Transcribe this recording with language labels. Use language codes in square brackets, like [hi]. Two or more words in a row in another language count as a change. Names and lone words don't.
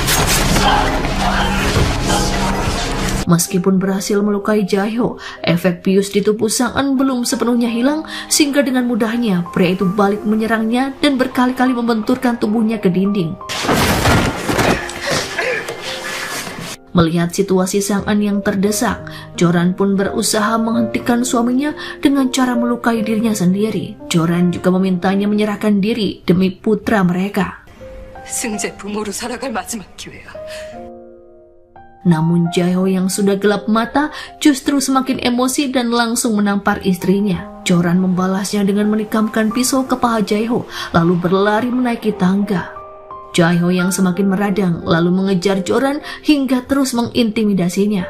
[id] Meskipun berhasil melukai Jae-ho, efek bius di tubuh Sang En belum sepenuhnya hilang sehingga dengan mudahnya pria itu balik menyerangnya dan berkali-kali membenturkan tubuhnya ke dinding. Melihat situasi Sang En yang terdesak, Joran pun berusaha menghentikan suaminya dengan cara melukai dirinya sendiri. Joran juga memintanya menyerahkan diri demi putra mereka. [ko] 승재 부모로 살아갈 마지막 기회야. [id] Namun Jae-ho yang sudah gelap mata justru semakin emosi dan langsung menampar istrinya. Joran membalasnya dengan menikamkan pisau ke paha Jae-ho lalu berlari menaiki tangga. Jae-ho yang semakin meradang lalu mengejar Joran hingga terus mengintimidasinya.